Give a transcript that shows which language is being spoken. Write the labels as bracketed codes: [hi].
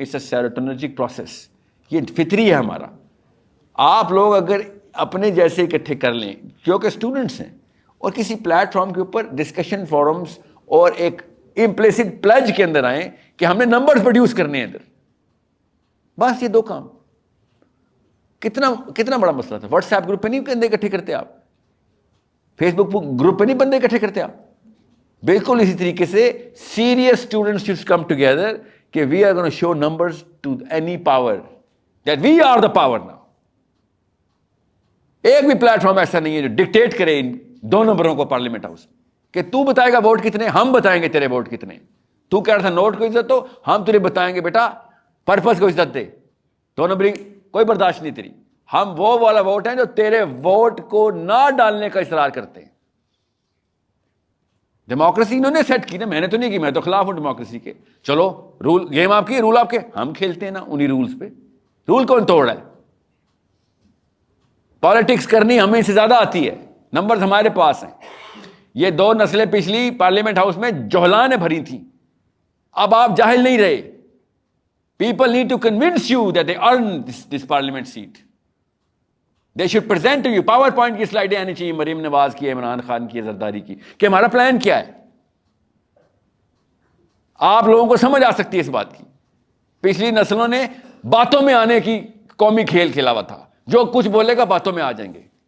[en] it's a serotonergic process, [ur] یہ فطری ہے ہمارا. آپ لوگ اگر اپنے جیسے اکٹھے کر لیں جو کہ اسٹوڈنٹس ہیں, اور کسی پلیٹ فارم کے اوپر ڈسکشن فورمز اور ایک امپلیسٹ پلج کے اندر آئیں کہ ہم نے نمبرز پروڈیوس کرنے ہیں ادھر, بس یہ دو کام. کتنا بڑا مسئلہ تھا. واٹس ایپ گروپ پہ نہیں بندے اکٹھے کرتے آپ, فیس بک گروپ پہ نہیں بندے اکٹھے کرتے آپ. بالکل اسی طریقے سے [en] Serious students should come together کہ we are gonna show numbers to any power that we are the power now. [ur] ایک بھی پلیٹ فارم ایسا نہیں ہے جو ڈکٹیٹ کرے ان 2 نمبروں کو پارلیمنٹ ہاؤس کہ تو بتائے گا ووٹ کتنے, ہم بتائیں گے تیرے ووٹ کتنے. تو کہہ رہا تھا نوٹ کو عزت دو, ہم تجھے بتائیں گے بیٹا پرپز کو عزت دے. 2 نمبرنگ کوئی برداشت نہیں تیری. ہم وہ والا ووٹ ہیں جو تیرے ووٹ کو نہ ڈالنے کا اصرار کرتے ہیں. ڈیموکریسی انہوں نے سیٹ کی نا, میں نے تو نہیں کی, میں تو خلاف ہوں ڈیموکریسی کے. چلو رول گیم آپ کی, رول آپ کے, ہم کھیلتے ہیں نا انہی رولز پہ. رول کون توڑ رہا ہے؟ پالیٹکس کرنی ہمیں سے زیادہ آتی ہے, نمبرز ہمارے پاس ہیں. یہ 2 نسلیں پچھلی پارلیمنٹ ہاؤس میں جوہلانیں بھری تھیں, اب آپ جاہل نہیں رہے. [en] People need to convince you that they earn this parliament seat. They should present you. [ur] Power point کی سلائڈیں آنی چاہیے مریم نواز کی, عمران خان کی, زرداری کی, کہ ہمارا پلان کیا ہے. آپ لوگوں کو سمجھ آ سکتی ہے اس بات کی. پچھلی نسلوں نے باتوں میں آنے کی قومی کھیل کھیلا ہوا تھا, جو کچھ بولے گا باتوں میں آ جائیں گے.